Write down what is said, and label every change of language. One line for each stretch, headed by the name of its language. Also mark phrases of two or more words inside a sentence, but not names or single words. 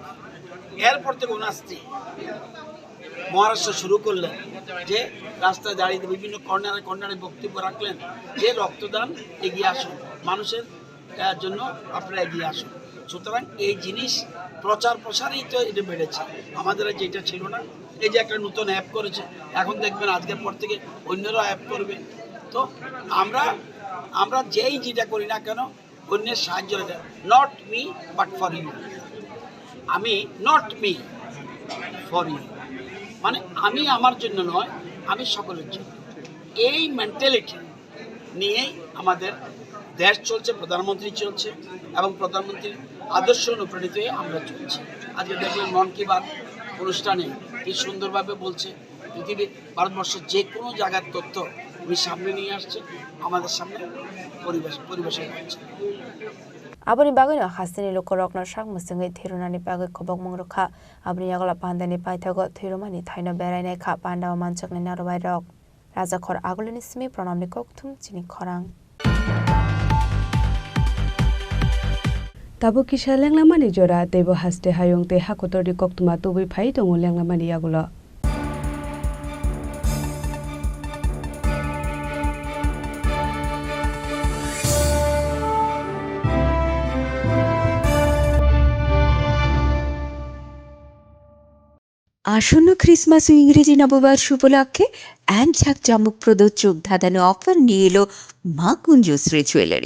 Bangla: এরপর থেকে ওনার স্ত্রী মহারাষ্ট্র শুরু করলেন, যে রাস্তায় দাঁড়িয়ে বিভিন্ন কর্নারে বক্তব্য রাখলেন যে রক্তদান এগিয়ে আসুন, মানুষের জন্য আপনারা এগিয়ে আসুন। সুতরাং এই জিনিস প্রচার প্রসারেই তো এটা বেড়েছে, আমাদের যেটা ছিল না। এই যে একটা নতুন অ্যাপ করেছে, এখন দেখবেন আজকের পর থেকে অন্যরাও অ্যাপ করবে। তো আমরা যেটা করি না কেন, অন্যের সাহায্য,
English: not me but for you. আমি not me for you,
Bangla: মানে আমি আমার জন্য নয়, আমি সকলের জন্য। এই মেন্টালিটি নিয়েই আমাদের দেশ চলছে, প্রধানমন্ত্রী চলছে এবং প্রধানমন্ত্রীর আদর্শ অনুপ্রাণিত হয়ে আমরা চলছি। আজকে দেখবেন মন কি বাত অনুষ্ঠানে কি সুন্দরভাবে বলছে, পৃথিবীর ভারতবর্ষের যে কোনো জায়গার তথ্য উনি সামনে নিয়ে আসছে, আমাদের সামনে পরিবেশন করছে।
Kok Borok: Aboni bagay no hasini lokorok no sak musingai thirunani bagay khobok mongrokha aboni yagla pandani paithago thirumani thaino berainai kha pandaw manchakni narobai rok raja khor agulini simi pranamni kokthum chini khorang Tabo kisa lenglamani jora tebo haste hayong te hakotori koktuma tubui phai tongo lenglamani yagulo
Bangla: আসন্ন ক্রিসমাস ও ইংরেজি নববর্ষ উপলক্ষে এক ঝাঁকজমকপ্রদ চোখ ধাঁধানো অফার নিয়ে এলো মা কুঞ্জশ্রী জুয়েলারি।